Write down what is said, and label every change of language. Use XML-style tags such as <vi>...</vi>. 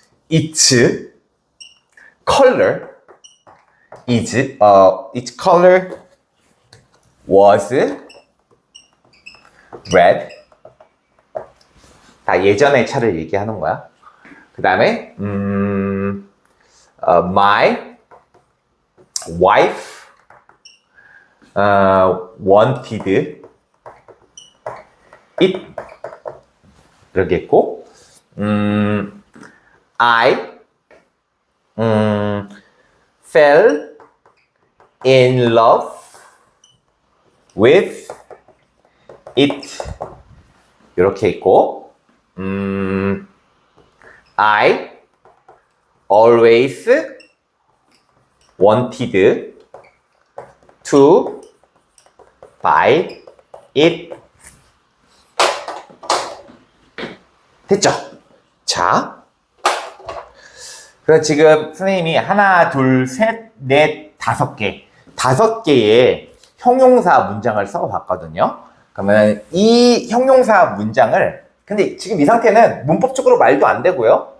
<en>Its color its color was red.</en> <ko>다 예전의 차를 얘기하는 거야. 그 다음에</ko> <en>my wife wanted it.</en> <ko>이렇게 했고,</ko> <en>I fell in love with it.</en> <ko>이렇게 있고,</ko> <en>I always wanted to buy it.</en> <ko>됐죠? 자, 그래서 지금 선생님이 하나, 둘, 셋, 넷, 다섯 개의 형용사 문장을 써봤거든요. 그러면 이 형용사 문장을, 근데 지금 이 상태는 문법적으로 말도 안 되고요.</ko>